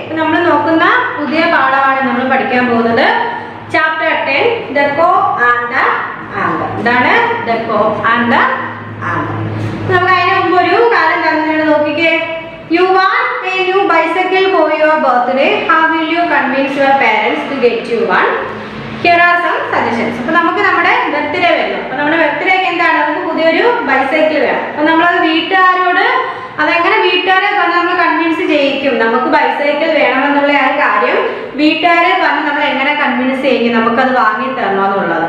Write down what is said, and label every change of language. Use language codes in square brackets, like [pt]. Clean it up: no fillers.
[ml] നമ്മൾ നോക്കുന്ന പുതിയ പാഠമാണ് നമ്മൾ പഠിക്കാൻ പോകുന്നത്. Chapter 10 the co and the anchor. എന്താണ് the co and the anchor? നമുക്ക് അതിന് മുമ്പ് ഒരു കാര്യം തന്നിട്ട് നോക്കിക്കേ. [en] You want a new bicycle for your birthday. How convince your parents to get you one? Here are some suggestions. [ml] അപ്പോൾ നമുക്ക് നമ്മുടെ ബർത്ത്ഡേ വരുന്നു. അപ്പോൾ നമ്മുടെ ബർത്ത്ഡേക്ക് എന്താണ്, നമുക്ക് പുതിയൊരു ബൈസൈക്കിൾ വേണം. അപ്പോൾ നമ്മളത് വീട്ടുകാരോട് അതെങ്ങനെ വീട്ടുകാരെ പറഞ്ഞ് നമ്മൾ കൺവിൻസ് ചെയ്യിക്കും നമുക്ക് ബൈസൈക്കിൾ വേണമെന്നുള്ള ആ കാര്യം വീട്ടുകാരെ പറഞ്ഞ് നമ്മൾ എങ്ങനെ കൺവിൻസ് ചെയ്യും നമുക്കത് വാങ്ങി തരണോ എന്നുള്ളത്.